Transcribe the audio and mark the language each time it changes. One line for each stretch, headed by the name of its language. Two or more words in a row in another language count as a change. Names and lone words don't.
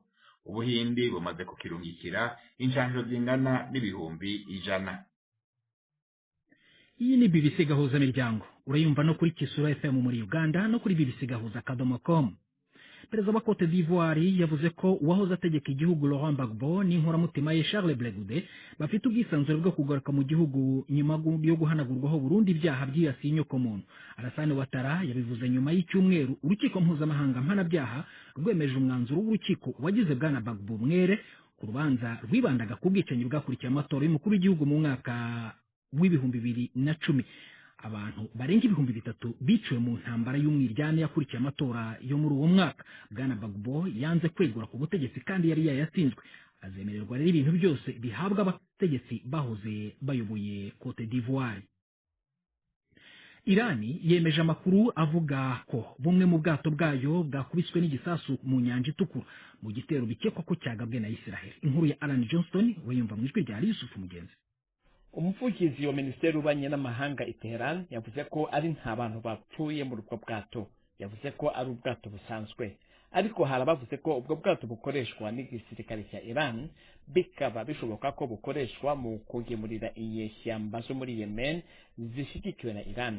Rundi: Ubuhindi bumaze kukirungikira incanco zingana n'ibihumbi 100.
Kinyarwanda: Iyi ni BBC Gahuza Miryango. Urayumva no kuri Kisura FM muri Uganda no kuri bbcgahuza.com. Perezida wa Cote d'Ivoire yavuze ko uwahoze ategeka igihugu Laurent Gbagbo n'inkoramutima ye Charles Blé Goudé bafite ubwisanzure bwo kugaruka mu gihugu nyuma yo guhanagurwaho burundu ibyaha byibasiye inyokomuntu. Alassane Ouattara yabivuze nyuma y'icyumweru urukiko mpuzamahanga mpanabyaha rwemeje umwanzuro w'urukiko wagize bwana Gbagbo mwere ku rubanza rwibandaga ku bwicanyi bwakurikiye amatora y'umukuru w'igihugu mu mwaka w'ibihumbi 2010. Abantu barenga 3,000 biciwe mu ntambara y'umwiryane yakurikiye amatora yo muri uwo mwaka. Bwana Gbagbo yanze kwegura ku butegetsi kandi yari yayatsinzwe. Azemererwa rero ibintu byose bihabwa abategetsi bahoze bayoboye Cote d'Ivoire. Irani yemeje amakuru avuga ko bumwe mu bwato bwayo bwakubiswe n'igisasu mu nyanja itukura mu gitero bikekwa ko cyagabwe na Israel. Inkuru ya Alan Johnston weyumva mu ijwi rya Yusuf Mugenzi. Umuvugizi wa Minisiteri y'Ububanyi n'Amahanga i Tehran yavuze ko ari nta bantu bapfuye muri ubwo bwato. Yavuze ko ari ubwato busanzwe, ariko hari abavuze ko ubwo bwato bukoreshwa n'igisirikare cya Iran, bikaba bishoboka ko bukoreshwa mu kugemurira inyeshyamba zo muri Yemen zishyigikiwe na Iran.